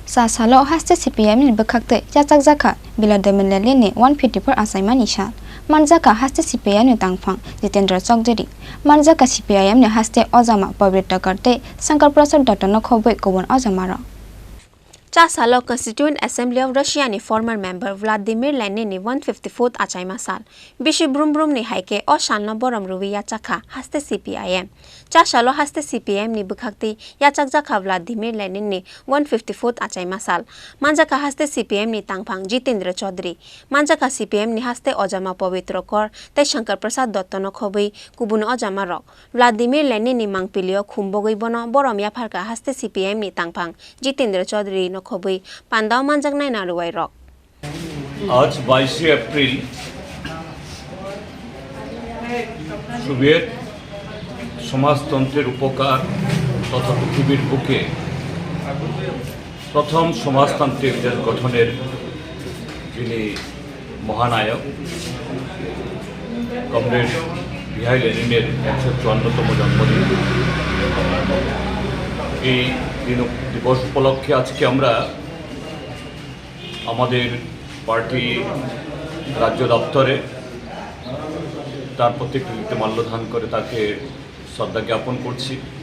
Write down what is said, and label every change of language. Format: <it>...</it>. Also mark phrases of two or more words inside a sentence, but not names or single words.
<trp>Chasalo Haste CPIM ni Bwkhaktwi Yakchakjakha Vladimir Lenin ni 154 Achaimani sal Manjaka Haste CPIM ni tangphang Chokjeri Manjaka CPIM ni Haste Ojama Pavitra Karte Sankar Prasad Datano Khoboi Kobon Ojamara Chasalo Constituent Assembly of Russia ni</trp> <en>former member</en> <trp>Vladimir Lenin ni 154th Achaima sal Bishi Brum ni haike o shalno borom ruwi Yakchakha Haste CPIM Chasalo Haste CPIM ni Bwkhaktwi Yakchakjakha Vladimir Lenin ni 154th Achaima sal Manjaka Haste CPIM ni tangphang Jitendra Chaudhary Manjaka CPIM ni Haste Ojama Pavitra Kor tai Shankar Prasad Datano Khoboi Kubun Ojama rok Vladimir Lenin ni mangpilio Khumbogoi bono borom yapharka Haste CPIM ni tangphang Jitendra Chaudhary no খবই পান্দাও মানজাক নাই নারুয়াই রক</trp> <bn>আজ 22 এপ্রিল সোভিয়েত সমাজতন্ত্রের উপকার তথা পৃথিবীর বুকে প্রথম সমাজতান্ত্রিক দেশ গঠনের যিনি মহানায়ক কমরেড লেনিনের 154তম জন্মদিন এই দিবস উপলক্ষে আজকে আমরা আমাদের পার্টি রাজ্য দপ্তরে তার প্রতিকৃতিতে মাল্যদান করে তাকে শ্রদ্ধা জ্ঞাপন করছি।</bn>